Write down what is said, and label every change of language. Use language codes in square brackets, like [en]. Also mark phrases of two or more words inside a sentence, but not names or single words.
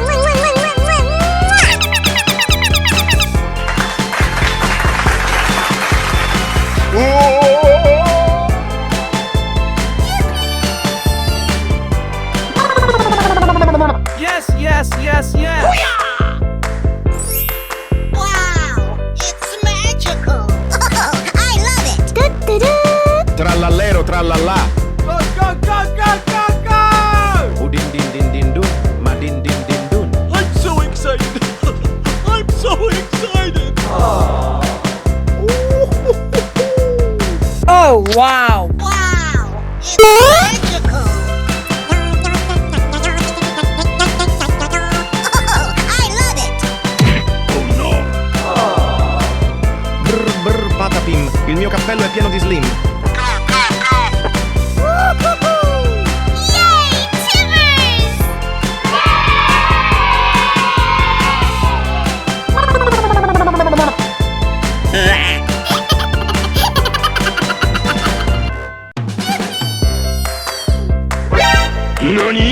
[en] Yes, yes, yes, yes. Wow, it's magical. I love it. [it] Trallallero trallallà. [en] Go, go, go, go, go, go! Udin din din din dun. Ma din din din dun. I'm so excited! I'm so excited! Oh, wow. Wow, it's magical. I love it. Brr brr patapim. [it] Il mio cappello è pieno di slim. [en] Yay, Timmers! NANI?!